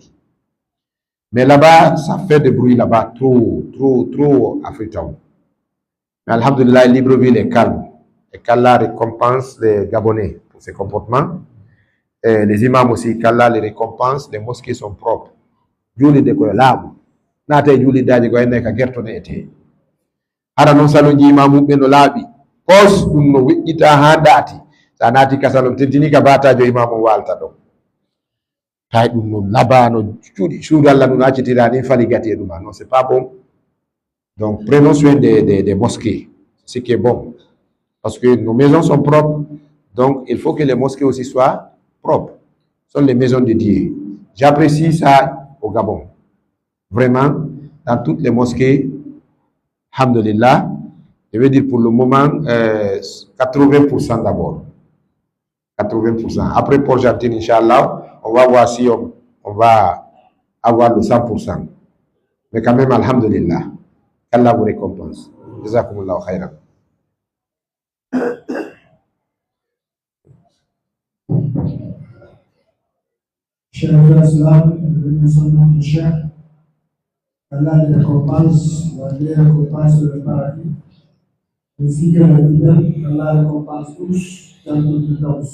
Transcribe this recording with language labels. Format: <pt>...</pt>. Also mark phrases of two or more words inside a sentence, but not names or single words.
<fr>Mais là-bas, ça fait du bruit là-bas, trop à Freetown. Mais alhamdulillah, Libreville est calme. Et qu'Allah récompense les Gabonais pour ces comportements. Et les imams aussi, qu'Allah les récompense, les mosquées sont propres.</fr> <ff>Juli de koyo laaɓu naata e juuliddaji ko henne ka gertone ete hara noon saloji imamuɓe no laaɓi pos ɗum no weƴƴita ha daati sa naati ka salon tentini ka batajo imam o walta ɗon tay ɗum no laba no cuuɗi suudu Allah no accitira ni fali gati e ɗuma non</ff> <fr>c'est pas bon. Donc prenons soin des mosquées, ce qui est bon parce que nos maisons sont propres, donc il faut que les mosquées aussi soient propres. Ce sont les maisons de Dieu. J'apprécie ça au Gabon. Vraiment, dans toutes les mosquées, alhamdulillah, je veux dire pour le moment, 80% d'abord. 80%. Après Port-Gentil, Inch'Allah, on va voir si on va avoir le 100%. Mais quand même, alhamdulillah, qu'Allah vous récompense.</fr> <ar>Jazakumullahu khairan.</ar> <fr>Chers frères, nous notre cher. Allah les récompense, les récompense le paradis, ainsi que la vie, Allah récompense tous dans toute danse.</fr>